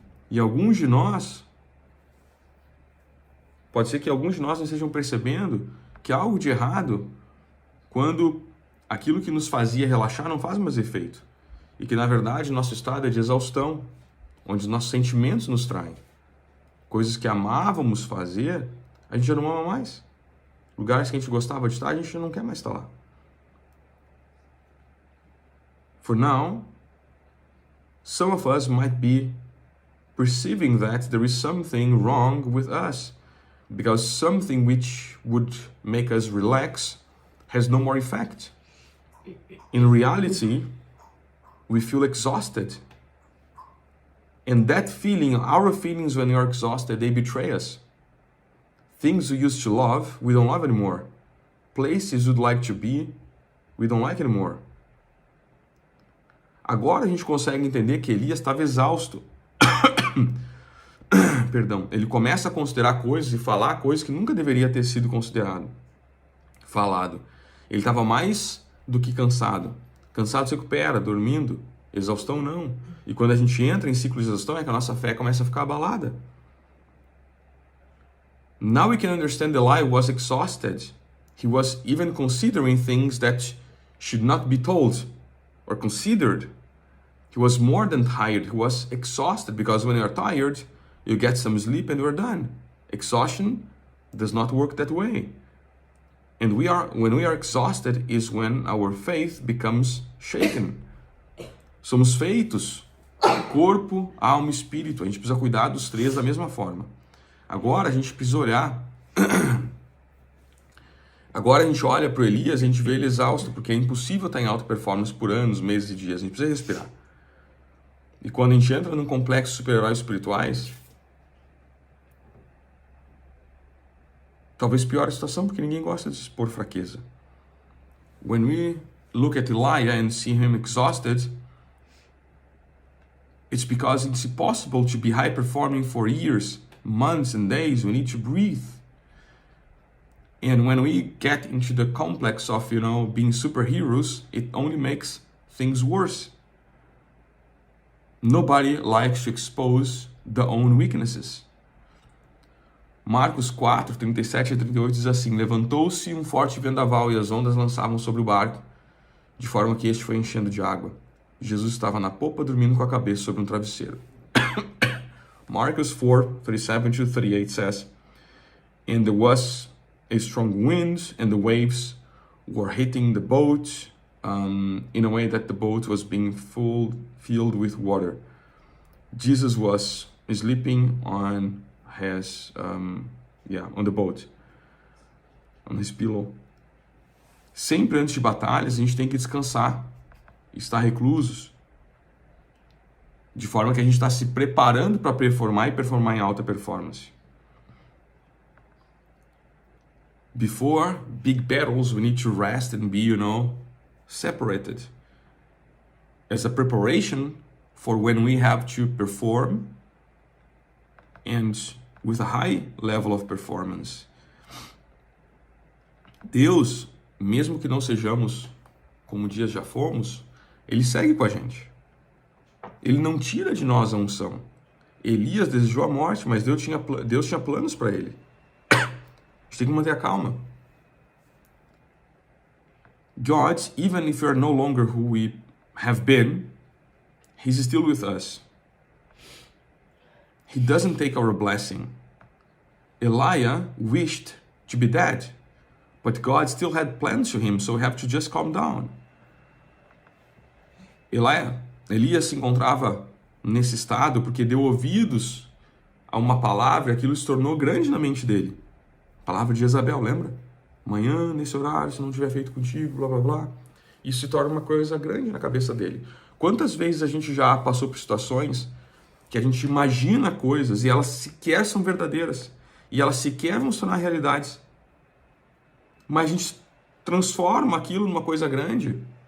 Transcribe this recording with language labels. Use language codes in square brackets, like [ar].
[pt] E alguns de nós, pode ser que alguns de nós não estejam percebendo que há algo de errado quando aquilo que nos fazia relaxar não faz mais efeito. E que, na verdade, nosso estado é de exaustão, onde os nossos sentimentos nos traem. Coisas que amávamos fazer, a gente já não ama mais. Lugares que a gente gostava de estar, a gente não quer mais estar lá. [en] For now, some of us might be perceiving that there is something wrong with us, because something which would make us relax has no more effect. In reality, we feel exhausted. And that feeling, our feelings when we are exhausted, they betray us. Things we used to love, we don't love anymore. Places we'd like to be, we don't like anymore. [pt] Agora a gente consegue entender que Elias estava exausto. Perdão. Ele começa a considerar coisas e falar coisas que nunca deveria ter sido falado. Ele estava mais do que cansado. Cansado se recupera, dormindo. Exaustão não. E quando a gente entra em ciclo de exaustão é que a nossa fé começa a ficar abalada. [en] Now we can understand the lie was exhausted. He was even considering things that should not be told or considered. He was more than tired. He was exhausted, because when you are tired, you get some sleep and you're done. Exhaustion does not work that way. And when we are exhausted is when our faith becomes shaken. [pt] Somos feitos corpo, alma e espírito. A gente precisa cuidar dos três da mesma forma. Agora a gente precisa olhar. Agora a gente olha para o Elias e a gente vê ele exausto, porque é impossível estar em alta performance por anos, meses e dias. A gente precisa respirar. E quando a gente entra num complexo de super-heróis espirituais, talvez pior a situação, porque ninguém gosta de expor fraqueza. [en] When we look at Elijah and see him exhausted, it's because it's impossible to be high-performing for years, months and days. We need to breathe. And when we get into the complex of, being superheroes, it only makes things worse. Nobody likes to expose their own weaknesses. [pt] Marcos 4, 37 a 38 diz assim: levantou-se um forte vendaval e as ondas lançavam sobre o barco, de forma que este foi enchendo de água. Jesus estava na popa dormindo com a cabeça sobre um travesseiro. [en] Marcos 4, 37 to 38 says, and there was a strong wind and the waves were hitting the boat in a way that the boat was being filled with water. Jesus was sleeping on his, on the boat, on his pillow. [pt] Sempre antes de batalhas, a gente tem que descansar, estar reclusos, de forma que a gente está se preparando para performar e performar em alta performance. [en] Before big battles, we need to rest and be, separated. As a preparation for when we have to perform and with a high level of performance. [pt] Deus, mesmo que não sejamos como dias já fomos, Ele segue com a gente. Ele não tira de nós a unção. Elias desejou a morte, mas Deus tinha planos para ele. A gente tem que manter a calma. [en] God, even if we are no longer who we have been, He's still with us. He doesn't take our blessing. Elijah wished to be dead, but God still had plans for him, so we have to just calm down. [pt] Elias se encontrava nesse estado porque deu ouvidos a uma palavra e aquilo se tornou grande na mente dele. A palavra de Jezabel, lembra? Amanhã, nesse horário, se não tiver feito contigo, blá blá blá. Isso se torna uma coisa grande na cabeça dele. Quantas vezes a gente já passou por situações que a gente imagina coisas e elas sequer são verdadeiras, e elas sequer vão se tornar realidades, mas a gente transforma aquilo numa coisa grande.